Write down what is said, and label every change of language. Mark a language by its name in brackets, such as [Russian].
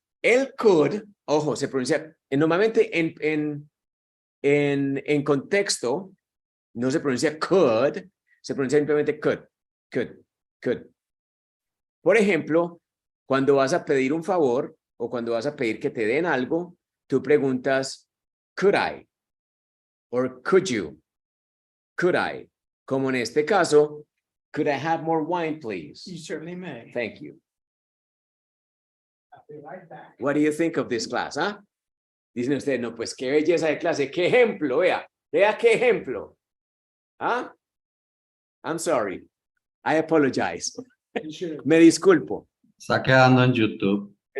[Spanish] El could, ojo, se pronuncia, normalmente en contexto, no se pronuncia could, se pronuncia simplemente could. Por ejemplo, cuando vas a pedir un favor, o cuando vas a pedir que te den algo, tú preguntas, [English] could I? Or could you? Could I? [Spanish] Como en este caso, [English] could I have more wine, please? You certainly may. Thank you. I'll be right back. What do you think of this class, huh? [Spanish] Dicen ustedes, no, pues qué belleza de clase, qué ejemplo, vea qué ejemplo. [English] ¿Ah? I'm sorry. I apologize. You should. [Spanish] Me disculpo. Está quedando en YouTube.